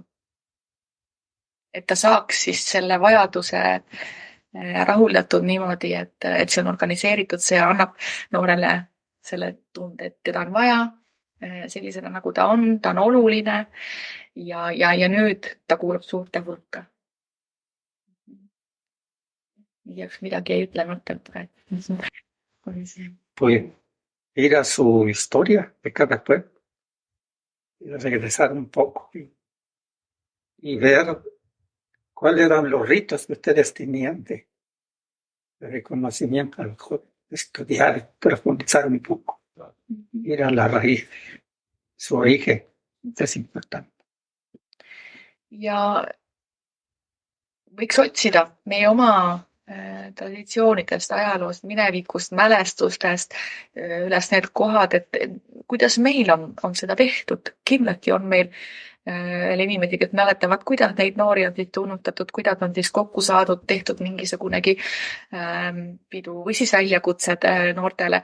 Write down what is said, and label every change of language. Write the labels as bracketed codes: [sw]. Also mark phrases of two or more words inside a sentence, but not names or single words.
[et] Et ta saaks siis selle vajaduse rahuldatud niimoodi, et see on organiseeritud, see annab noorele selle tunde, et teda on vaja sellisena, nagu ta on oluline ja nüüd ta kuulub suurte hulka. Midagi ei ütlemata. [es] Pues ir a su historia de cada pueblo y regresar un poco y ver cuáles eran los ritos que ustedes tenían de reconocimiento al joven, estudiar, profundizar un poco, ir a la raíz, su origen, es importante. [et] Ja võiks otsida meie oma traditsioonidest, ajaloost, minevikust, mälestustest üles need kohad, et kuidas meil on seda tehtud. Kindlasti on meil inimesi, kes mäletavad, kuidas neid noori on siis tunnustatud, kuidas on siis kokku saadud, tehtud mingisugunegi pidu või siis väljakutsed noortele.